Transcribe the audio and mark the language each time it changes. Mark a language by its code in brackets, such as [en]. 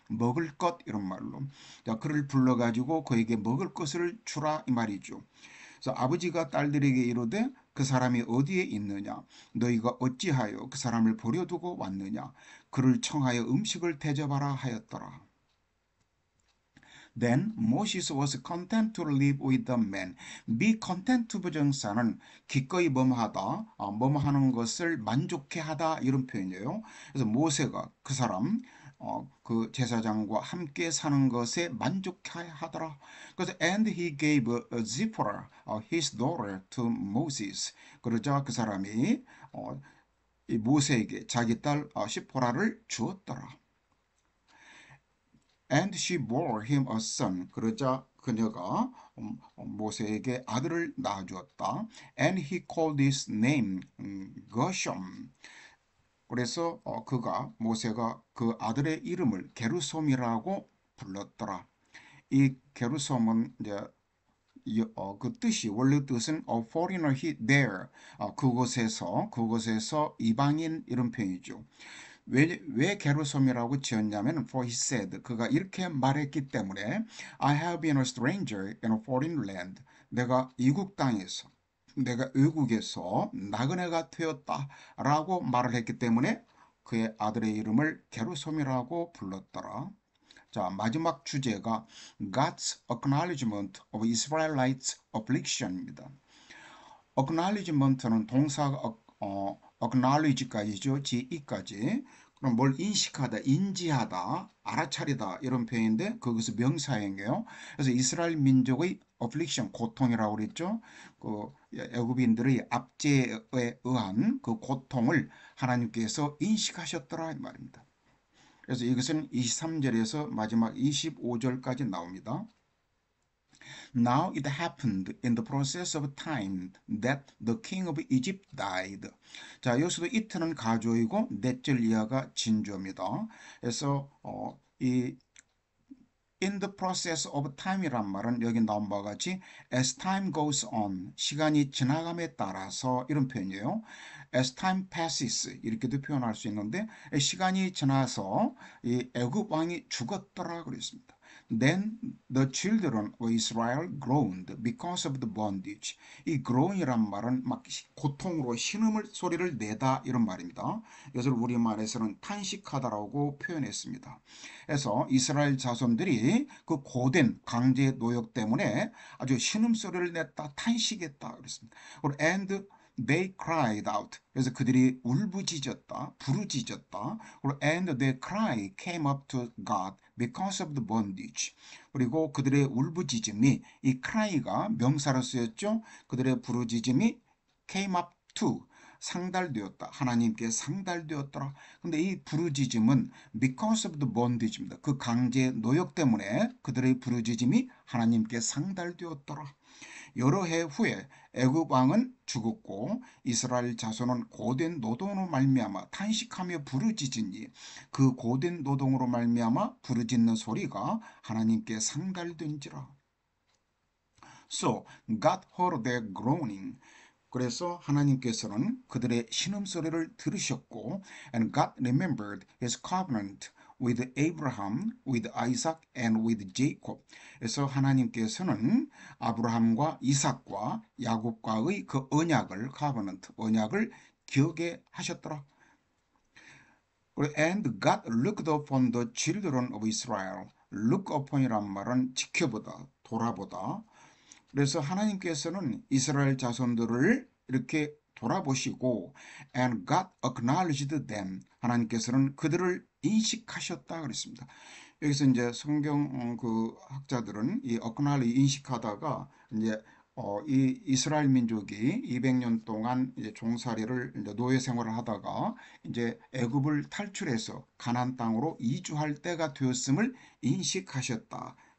[ko] 먹을 것 이런 말로. 자, 그를 불러가지고 그에게 먹을 것을 주라 이 말이죠. 그래서 아버지가 딸들에게 이르되 그 사람이 어디에 있느냐? 너희가 어찌하여 그 사람을 버려두고 왔느냐? 그를 청하여 음식을 대접하라 하였더라. [en] Then Moses was content to live with the man. Be content [ko] 부정사는 기꺼이 뭐뭐하다, 뭐뭐하는 것을 만족해 하다 이런 표현이에요. 그래서 모세가 그 사람 그 제사장과 함께 사는 것에 만족해 하더라. [en] 그래서 and he gave Zipporah his daughter to Moses. [ko] 그러자 그 사람이 이 모세에게 자기 딸 시포라를 주었더라. [en] And she bore him a son. [ko] 그러자 그녀가 모세에게 아들을 낳아주었다. [en] And he called his name Gershom. [ko] 그래서 모세가 그 아들의 이름을 게르솜이라고 불렀더라. 이 게르솜은 이제 그 뜻이 원래 뜻은 [en] a foreigner there [ko] 그곳에서 이방인 이런 표현이죠. 왜 게르솜이라고 지었냐면 [en] for he said [ko] 그가 이렇게 말했기 때문에 [en] I have been a stranger in a foreign land [ko] 내가 이국 땅에서 내가 외국에서 나그네가 되었다라고 말을 했기 때문에 그의 아들의 이름을 게르솜이라고 불렀더라. 자, 마지막 주제가 [en] God's acknowledgement of Israelites' affliction입니다. [ko] acknowledgement는 동사가 acknowledge까지죠. Ge까지. 그럼 뭘 인식하다, 인지하다, 알아차리다 이런 표현인데 그것은 명사형이에요. 그래서 이스라엘 민족의 affliction, 고통이라고 그랬죠. 그 애굽인들의 압제에 의한 그 고통을 하나님께서 인식하셨더라 이 말입니다. 그래서 이것은 23절에서 마지막 25절까지 나옵니다. [en] Now it happened in the process of time that the king of Egypt died. [ko] 자, 여기서도 it는 가조이고 넷절 이하가 진조입니다. 그래서 이 [en] in the process of time [ko] 이란 말은 여기 나온 바와 같이 [en] as time goes on, [ko] 시간이 지나감에 따라서 이런 표현이에요. [en] as time passes [ko] 이렇게도 표현할 수 있는데 시간이 지나서 이 애굽 왕이 죽었더라 그랬습니다. [en] Then the children of Israel groaned because of the bondage. [ko] 이 groan이란 말은 막 고통으로 신음을 소리를 내다 이런 말입니다. 이것을 우리말에서는 탄식하다라고 표현했습니다. 그래서 이스라엘 자손들이 그 고된 강제 노역 때문에 아주 신음소리를 냈다, 탄식했다 그랬습니다. [en] And they cried out. [ko] 그래서 그들이 울부짖었다, 부르짖었다. [en] And their cry came up to God because of the bondage. [ko] 그리고 그들의 울부짖음이 이 cry가 명사로 쓰였죠. 그들의 부르짖음이 [en] came up to [ko] 상달되었다. 하나님께 상달되었더라. 근데 이 부르짖음은 [en] because of the bondage [ko] 입니다. 그 강제 노역 때문에 그들의 부르짖음이 하나님께 상달되었더라. 여러 해 후에 애굽 왕은 죽었고 이스라엘 자손은 고된 노동으로 말미암아 탄식하며 부르짖으니 그 고된 노동으로 말미암아 부르짖는 소리가 하나님께 상달된지라. [en] So God heard their groaning. [ko] 그래서 하나님께서는 그들의 신음소리를 들으셨고 [en] and God remembered his covenant with Abraham, with Isaac and with Jacob. [ko] 그래서 하나님께서는 아브라함과 이삭과 야곱과의 그 언약을 covenant, 언약을 기억해 하셨더라. [en] And God looked upon the children of Israel. [ko] Look upon이란 말은 지켜보다, 돌아보다. 그래서 하나님께서는 이스라엘 자손들을 이렇게 돌아보시고 [en] and God acknowledged them. [ko] 하나님께서는 그들을 인식하셨다 그랬습니다. 여기서 이제 성경 그 학자들은 이 acknowledge 인식하다가 이제 이 이스라엘 민족이 200년 동안 이제 종살이를 이제 노예 생활을 하다가 이제 애굽을 탈출해서 가나안 땅으로 이주할 때가 되었음을 인식하셨다.